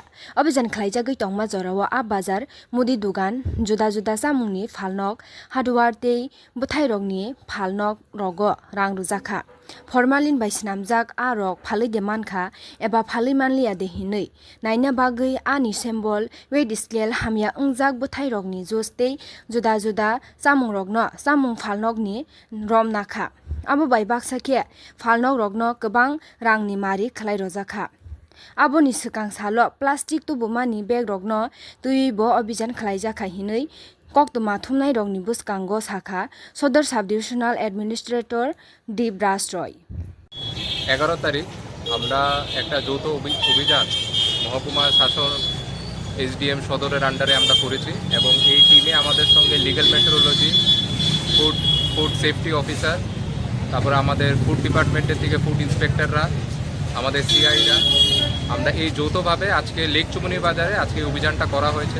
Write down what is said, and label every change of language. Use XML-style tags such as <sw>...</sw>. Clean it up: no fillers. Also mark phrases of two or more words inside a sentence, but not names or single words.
<trp>Obijan khlaija goi tongma jorawa a bazar mudi dugan juda juda samungni falnog hardware tei buthai rokni falnog rogo rang rujaka. Formalin bai snamjak a rok phalui de mankha eba phalui manliya de hinui. Naina bagui a ni symbol weight scale hamya ungjak buthai rokni juice tei juda juda samung rokno samung falnog ni rom nakha. Abo bai baksa ke falnog rokno kwbang rangni mari khlai rojaka. Abo ni swkang salo plastic tubumani bag rokno tui bo obijan khlaijaka hinui koktoma thumnai rokni buskango sakha</trp> <en>Sodor Subdivisional Administrator</en> <trp>Dibras Roy</trp> <bn>11 তারিখ আমরা একটা যৌথ অভিযান মহকুমা শাসন এসডিএম সদরের আন্ডারে আমরা করেছি এবং এই টিমে আমাদের সঙ্গে</bn> <en>legal metrology food safety officer</en> <bn>তারপরে আমাদের</bn> <en>food departmenter</en> <bn>থেকে</bn> <en>food inspectorra</en> <bn>আমাদের সিআইরা আমরা এই যৌথভাবে আজকে লেক চুমনি বাজারে আজকে অভিযানটা করা হয়েছে।</bn>